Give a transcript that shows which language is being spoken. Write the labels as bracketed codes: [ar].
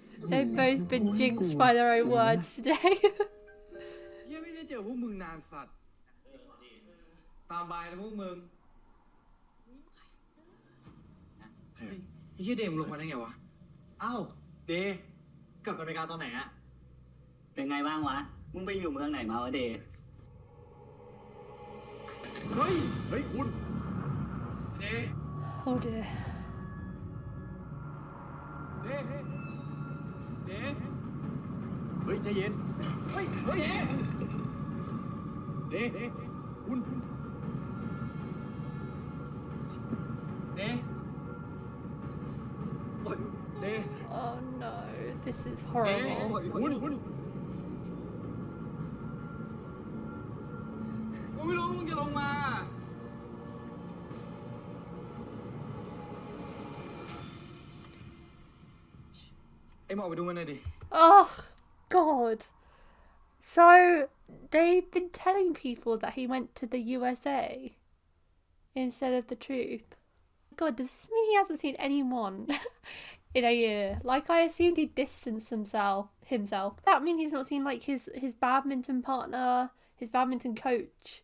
[en] They've both been jinxed by their own words today. [th] เฮียไม่ได้เจอพวกมึงนานสัตว์ ตามบายนะพวกมึงเฮ้ยไอ้เฮียเดมลงมาได้ไงวะ อ้าวเดย์กลับอเมริกาตอนไหนอะ เป็นไงบ้างวะ มึงไปอยู่เมืองไหนมาวะเดย์ เฮ้ย เฮ้ย คุณ เด [en] Oh dear. [th] เดเด เฮ้ยใจเย็น เฮ้ยเฮ้ยเด เด้คุณ เดเด [en] Oh no, this is horrible. [th] คุณ กูไม่รู้มึงจะลงมา ไอ้หมอไปดูมันหน่อยดิ [en] Oh god. So they've been telling people that he went to the USA instead of the truth. God, does this mean he hasn't seen anyone in a year? Like I assumed he distanced himself. That mean he's not seen like his badminton partner, his badminton coach.